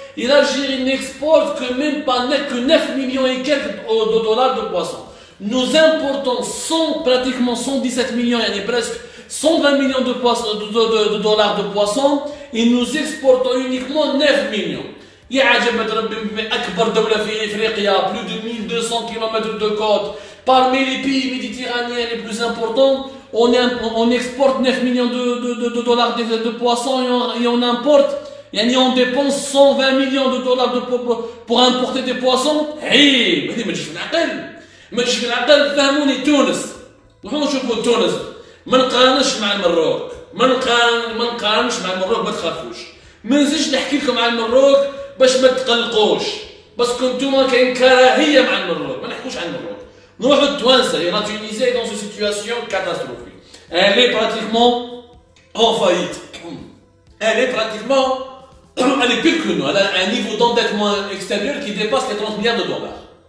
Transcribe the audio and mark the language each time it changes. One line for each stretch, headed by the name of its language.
French: Et l'Algérie n'exporte que même pas que 9 millions et quelques de dollars de poissons. Nous importons pratiquement 117 millions, il y a presque 120 millions de dollars de poissons. Et nous exportons uniquement 9 millions.
Arabic: يا عجبت ربي أكبر دولة في إفريقيا,
French: plus de 1200 km de côte. Parmi les pays méditerranéens les plus importants, on exporte 9 millions de dollars de poissons et on importe, et on dépense 120 millions de dollars pour importer des poissons.
Arabic: عيب هذه ما تجيش في العقل, ما تجيش في العقل. فهموني تونس, نروحوا نشوفوا تونس, ما نقارنش مع المروك, ما نقارنش مع المروك, ما تخافوش. ما نزيدش نحكي لكم على المروك باش ما تقلقوش, باسكو نتوما كاين كراهيه مع المروك, ما نحكوش على المروك. نروحوا لتوانسه.
French: La Tunisie est dans une situation catastrophique. Elle est pratiquement en faillite. Elle est pratiquement, elle est pire que nous. Elle a un niveau d'endettement extérieur qui dépasse les 30 milliards de dollars.